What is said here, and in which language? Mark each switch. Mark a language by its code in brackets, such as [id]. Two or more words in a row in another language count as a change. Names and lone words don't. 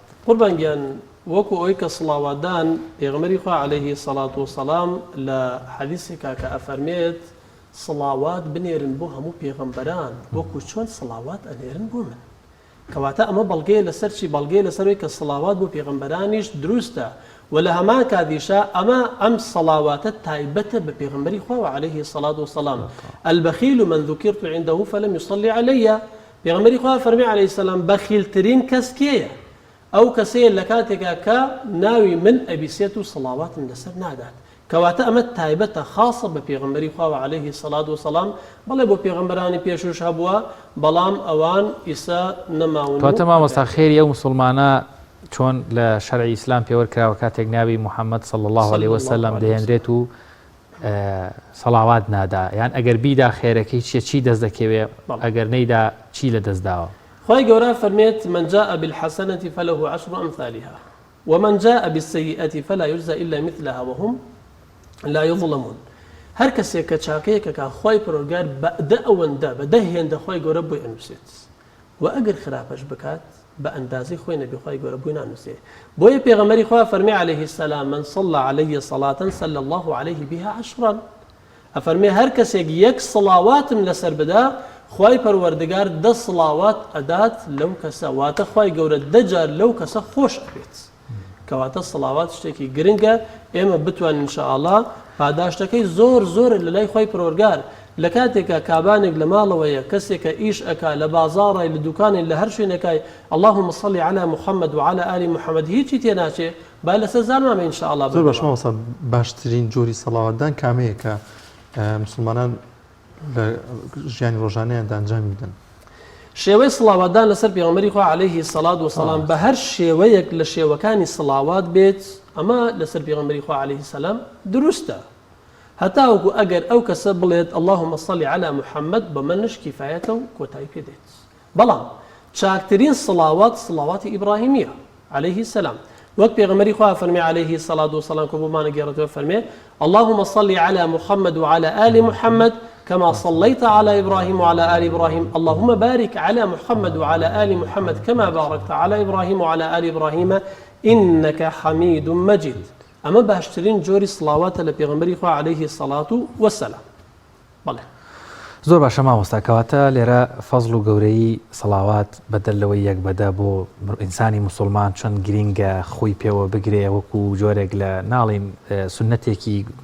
[ckb] قوربانگیان وەکو ئەوەی کە سڵاواتدان پێغەمبەری خوا [ar] عەلەیهی سەڵات وسەلام [ckb] لە حەدیثێکا کە ئەفەرمێت سڵاوات بنێرن بۆ هەموو پێغەمبەران وەکو چۆن سڵاوات ئەنێرن بۆ من کەواتە ئەمە بەڵگەیە لەسەر چی بەڵگەیە لەسەرەوەی کە سڵاوات بۆ پێغەمبەرانیش دروستە و لە هەمان کاتیشا ئەم سەڵاواتە تایبەتە بە پێغەمبەری خوا [ar] عەلەیهی سەڵات وسەلام البەخیل من ذوکرت عنده فلم يصلي علي [ckb] پێغەمبەری خوا فەرمی [ar] عەلەیهی سەلام [ckb] بەخیلترین کەس کێیە ئەو کەسەیە لە کاتێکا کە ناوی من ئەبیسێت و سڵاواتم لەسەر نادات کەواتە ئەمە تایبەتە خاصە بە پێغەمبەری خوا [ar] عەلەیهی سەڵات وسەلام [ckb] بەڵێ بۆ پێغەمبەرانی پێشوش هەبووە بەڵام ئەوان ئیسا نەماون. کەواتە مامۆستا خێری ئەو موسڵمانە چۆن لە شەرعی ئیسلام پێوەرکراوە کاتێک ناوی محەممەد [ar] صلی الله عليه وسلم [ckb] دەهێنرێت و سەڵاوات نادا یان ئەگەر بیدا خێرەکەی چی دەست دەکەوێ ئەگەر نەیدا چی لە دەستداوە. خی گەورە فەرمێت [ar] من جاء بالحسنة فله عشر أمثالها ومن جاء بالسيئة فلا يجزى إلا مثلها وهم لا يظلمون. [ckb] هەر کەسێک کە چاکەیەکە کە خۆی پەروەردگار بەدە ئەوەندە بەدە هێندە خۆی گەورە بۆی ئەنووسێت و ئەگەر خراپەش بکات بە ئەندازەی خۆی نەبی خۆی گەورە بووی نانووسێ بۆیە پێغەمبەری خوا فەرمی [ar] عەلەیهی سەلام من صلى علي صلاة صلى الله عليه بها عشرا [ckb] ئەفەرمێ هەر کەسێک یەک سڵاواتم لەسەر بدا خوای پەروەردگار 10 سڵاوات ئەدات لەو کەسە واتە خوای گەورە 10 جار لەو کەسە خۆش ئەبێت کەواتە سڵاوات شتێکی گرنگە ئێمە بتوانین ئینشاءالله پاداشتەکەی زۆر زۆر لە لای خوای پەروەردگار لە کاتێکە کابانێک لە ماڵەوەیە کەسێکە ئیش ئەکا لە بازاڕی لە دوکانێک لە هەر شوێنەکەی [ar] اللهم صل على محمد وعلى آل محمد [ckb] هیچی تێناچێ با لەسەر زانمامە ئینشاءالله زۆر باش مامۆستا باشترین جۆری سەڵاواتدان کامەیە کە مسلمانان لە ژیانی ڕۆژانەیاندا ئەنجامی بدەن شێوەی سڵاواتدان لەسەر پێغەمبەری خوا [ar] عەلەیهی سەڵات وسەلام [ckb] بە هەر شێوەیەک لە شێوەکانی سڵاوات بێت ئەمە لەسەر پێغەمبەری خوا [ar] عەلەیهی سەلام [ckb] دروستە هەتا وەکو ئەگەر ئەو کەسە بڵێت [ar] اللهم صل على محمد [ckb] بە منش کیفایەتە و کۆتایی پێ دێت بەڵام چاکترین سڵاوات سڵاواتی ئیبراهیمیە [ar] عەلەیهی سەلام [ckb] وەک پێغەمبەری خوا فەرمێ [ar] عەلەیهی سەڵات وسەلام [ckb] کە بۆمانە گێڕێتەوە فەرمێ [ar] اللهم صل على محمد وعلى آل محمد كما صليت على إبراهيم وعلى آل إبراهيم اللهم بارك على محمد وعلى آل محمد كما باركت على إبراهيم وعلى آل إبراهيم إنك حميد مجيد [ckb] ئەمە باشترین جۆری سڵاواتە لە پێغەمبەری خوا [ar] عەلەیهی الصلاة والسلام بەڵێ [ckb] زۆر باشە مامۆستا کەواتە لێرە فەزڵ و گەورەی سڵاوات بەدەلەوەی یەک بەدە بۆ ئینسانی موسڵمان چۆن گرینگە خۆی پێوە بگرێ وەکو جۆرێک لە ناڵین سنەتێکی